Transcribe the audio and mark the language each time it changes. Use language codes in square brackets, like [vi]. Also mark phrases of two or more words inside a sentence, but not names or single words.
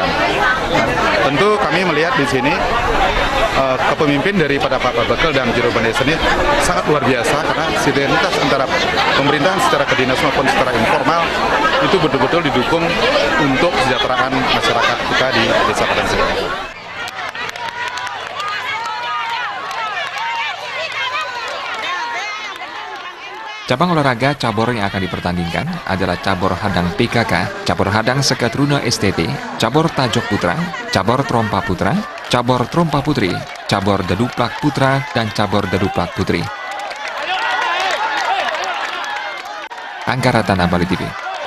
[id] Nah, tentu kami melihat di sini kepemimpin daripada Pak Perbekal dan Juru Desa ini sangat luar biasa, karena sinergitas antara pemerintahan secara kedinasan maupun secara informal itu betul-betul didukung untuk kesejahteraan masyarakat kita di Desa Padang Sambian. Cabang olahraga cabur yang akan dipertandingkan adalah cabur hadang PKK, cabur hadang Seketruna STT, cabur tajok putra, cabur trompa putra, cabur trompa putri, cabur deduplak putra, dan cabur deduplak putri. Angga Ratana, Bali TV.